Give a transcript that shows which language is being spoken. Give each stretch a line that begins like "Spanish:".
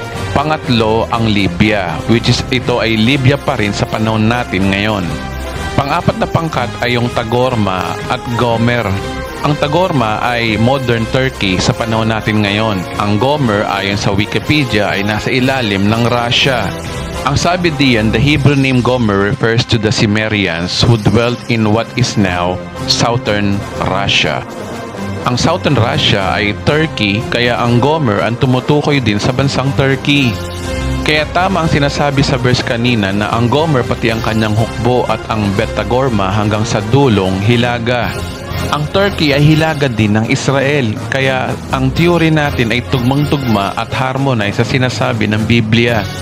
Filipino: Pangatlo, ang Libya, which is ito ay Libya pa rin sa panahon natin ngayon. Pang-apat na pangkat ay yung Tagorma at Gomer. Ang Tagorma ay modern Turkey sa panahon natin ngayon. Ang Gomer ayon sa Wikipedia ay nasa ilalim ng Russia. Ang sabi diyan,
English: the Hebrew name Gomer refers to the Cimmerians who dwelt in what is now southern Russia.
Filipino: Ang southern Russia ay Turkey, kaya ang Gomer ang tumutukoy din sa bansang Turkey. Kaya tama ang sinasabi sa verse kanina na ang Gomer pati ang kanyang hukbo at ang Bet-tagorma hanggang sa dulong Hilaga. Ang Turkey ay hilaga din ng Israel, kaya ang theory natin ay tugmang-tugma at harmonize sa sinasabi ng Biblia.